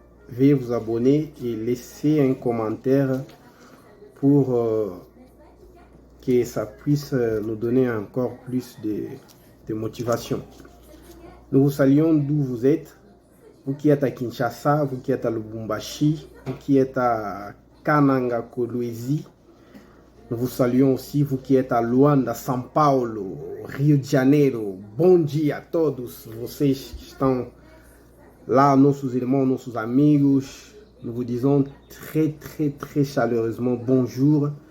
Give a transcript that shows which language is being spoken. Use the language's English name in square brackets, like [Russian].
[French] Veuillez vous abonner et laisser un commentaire pour que ça puisse nous donner encore plus de motivation. Nous vous saluons d'où vous êtes, vous qui êtes à Kinshasa, vous qui êtes à Lubumbashi, vous qui êtes à Kananga, Kolwezi. Nous vous saluons aussi, vous qui êtes à Luanda, São Paulo, Rio de Janeiro. [Portuguese] Bom dia a todos vocês que estão lá, nossos irmãos, nossos amigos. [French] Nous vous disons très chaleureusement bonjour.